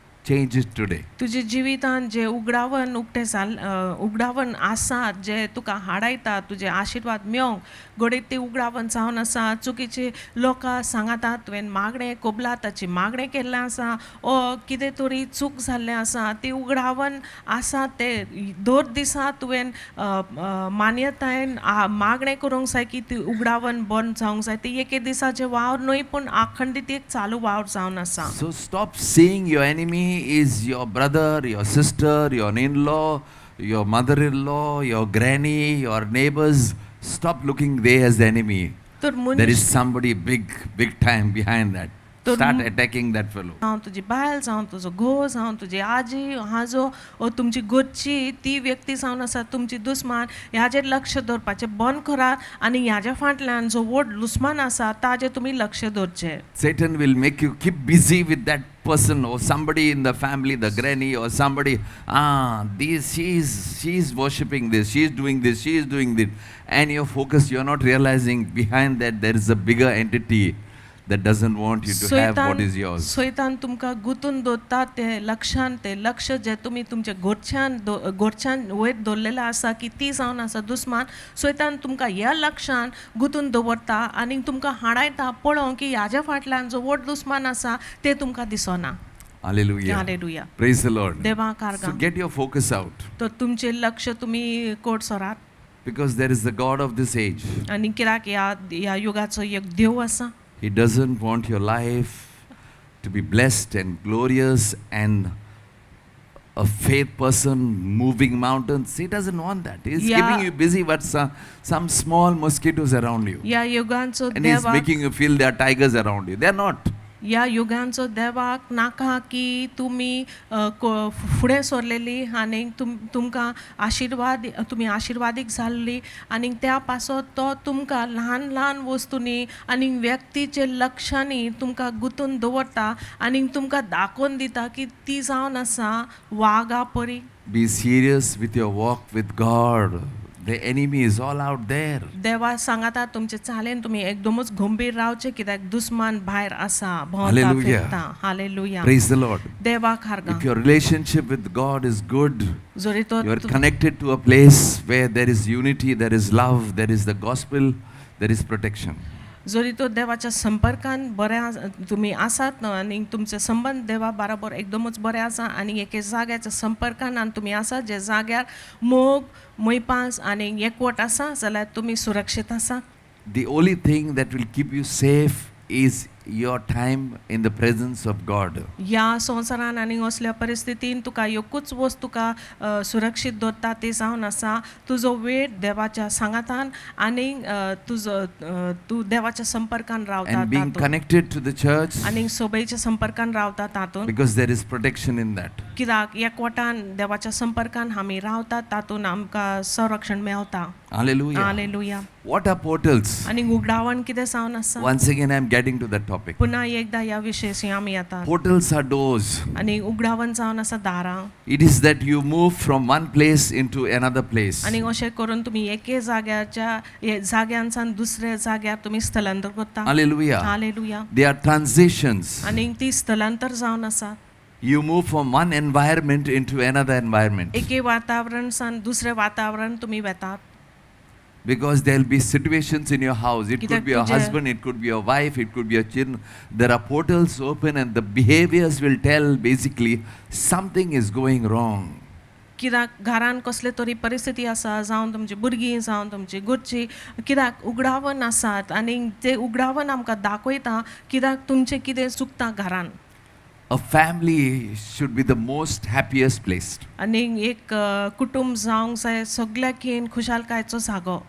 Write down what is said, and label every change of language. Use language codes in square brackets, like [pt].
[en] Change it today. [kok] तुजे जिवितान जे उगडावण आसा जे तुका हाडायता तुजे आशिर्वाद मेळोंक घडये ते उगडावण जावन आसा चुकीचे लोकां सांगाता तुवें मागणें कोबलाताची मागणें केल्लें आसा ओ कितें तरी चूक जाल्लें आसा ती उगडावण आसा ते दर दिसा तुवें मान्यतायेन मागणें करूंक जाय की ती उगडावण बंद जावंक जाय ती एके दिसाचें वावर न्हय पूण अखंडीत एक चालू वावर जावन आसा. [en] So stop seeing your enemy is your brother, your sister, your in-law, your mother-in-law, your granny, your neighbors. Stop looking they as the enemy. There is somebody big time behind that. Start attacking that fellow. [kok] जावं तुजी बायल जावं तुजो घोव जावं तुजी आजी आजो ओ तुमची घरची ती व्यक्ती जावन आसा तुमची दुस्मान ह्याचेर लक्ष दवरपाचें बंद करात आनी ह्याच्या फाटल्यान जो व्हड दुस्मान आसा ताचेर तुमी लक्ष दवरचें. [en] Satan will make you keep busy with that person or somebody in the family, the granny or somebody. She is worshipping this, she is doing this, she is doing this, and you're focused. You're not realizing behind that there is a bigger entity that doesn't want you to have what is yours. [kok] सैतान तुमकां गुंतून दवरता ते लक्ष जे तुमी तुमच्या घरच्यान वयर दवरलेलें आसा की ती जावन आसा दुस्मान सैतान तुमकां ह्या लक्षान गुंतून दवरता आनी तुमकां हाडायता पळोवंक की ह्याच्या फाटल्यान जो व्हड दुस्मान आसा ते तुमकां दिसना. [en] Hallelujah. [kok] Hallelujah. [en] Praise the Lord. [kok] देवाक [en] So [kok] आर्गां. [en] get your focus out, [kok] तर तुमचें लक्ष तुमी कोट सरात [en] because there is the God of this age. [kok] आनी कित्याक ह्या युगाचो एक देव आसा. [en] He doesn't want your life to be blessed and glorious and a faith person moving mountains. He doesn't want that. He's Yeah. keeping you busy with some small mosquitoes around you. [kok] ह्या युगांचो [en] And he's [kok] देवाक [en] making you feel there are tigers around you. They're not. [kok] ह्या युगांचो देवाक नाका की तुमी फुडें सरलेली आनी तुमकां तुमी आशिर्वादीक जाल्ली आनी त्या पासत तो तुमकां ल्हान ल्हान वस्तूंनी आनी व्यक्तीचे लक्षांनी तुमकां गुंतून दवरता आनी तुमकां दाखोवन दिता की ती जावन आसा वागा परी. [en] Be serious with your walk with God. The enemy is all out there. [kok] देवा सांगाता तुमचे चालेन तुम्ही एकदमच गंभीर रावचे कित्याक दुश्मन भायर आसा भोंवता [en] Hallelujah. [kok] फिरता हालेलुया [en] Praise the Lord. [kok] देवाक हारगा [en] If your relationship with God is good, [kok] जरी तो [en] you are connected to a place where there is unity, there is love, there is the gospel, there is protection. [kok] जरी तो देवाच्या संपर्कान बरे तुम्ही आसात न्हू आनी तुमचे संबंध देवा बरोबर एकदमच बरे आसा आनी एके जाग्याच्या संपर्कान आनी तुमी आसात जे जाग्यार मोग मैपास आनी एकवट आसा जाल्यार तुमी सुरक्षीत आसा [en] The only thing that will keep you safe is your time in the presence of God. [kok] ह्या संवसारान आनी असल्या परिस्थितीन तुका एकूच वस्त तुका सुरक्षीत दवरता ती जावन आसा तुजो वेळ देवाच्या सांगातान आनी तूं देवाच्या संपर्कान रावता [en] And being [kok] तातूंत. [en] connected to the church, [kok] आनी सोबेच्या संपर्कान रावता तातूंत [en] because there is protection in that. [kok] कित्याक एकवटान देवाच्या संपर्कान आमी रावतात तातूंत आमकां संरक्षण मेळता [en] Hallelujah. [kok] Hallelujah [en] What are portals? [kok] आनी उगडावण कितें जावन आसा [en] Once again, I am getting to that topic. [kok] पुन्हा एकदा ह्या विशयाशी आमी येतात [en] Portals are doors. [kok] आनी उगडावण जावन आसा दारां [en] It is that you move from one place into another place. [kok] आनी अशें करून तुमी एके जाग्यांसान दुसऱ्या जाग्यार तुमी स्थलांतर करता [en] Hallelujah. [kok] Hallelujah [en] They are transitions. [kok] आनी ती स्थलांतर जावन आसा [en] You move from one environment into another environment. [kok] एके वातावरणसान दुसरे वातावरण तुमी वेतात [en] Because there will be situations in your house. It [kok] Kidak [en] could be your [kok] tujhe- [en] husband, it could be your wife, it could be your children. There are portals open and the behaviors will tell basically something is going wrong. [kok] कित्याक घरान कसले तरी परिस्थिती आसा जावं तुमची भुरगीं जावं तुमची घरची कित्याक उगडावण आसात आनी ते उगडावण आमकां दाखयता कित्याक तुमचें कितें चुकता घरान [en] A family should be the most happiest place [kok] आनी एक कुटुंब जावंक जाय सगळ्याकीन खुशालकायेचो जागो